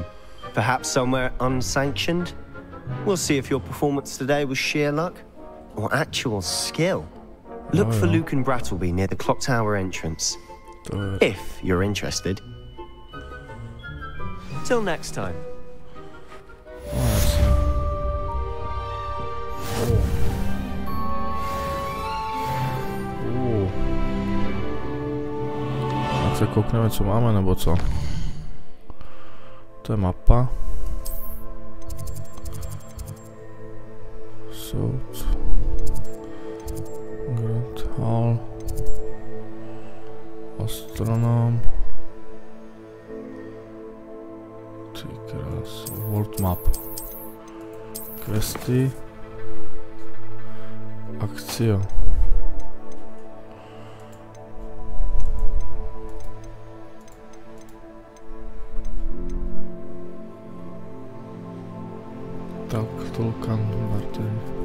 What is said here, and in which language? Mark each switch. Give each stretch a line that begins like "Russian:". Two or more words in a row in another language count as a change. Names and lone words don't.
English: Perhaps somewhere unsanctioned? We'll see if your performance today was sheer luck or actual skill. Look for Luke and Brattleby near the clock tower entrance. If you're interested. Till next time.
Czech: Tak se koukneme, co máme, nebo co? To je mapa. Soud. Grand Hall. Astronom. Ty krás.
English: World Map.
Slovak: Questy. Akcia.
Czech: Tak, Tolkien, Martin.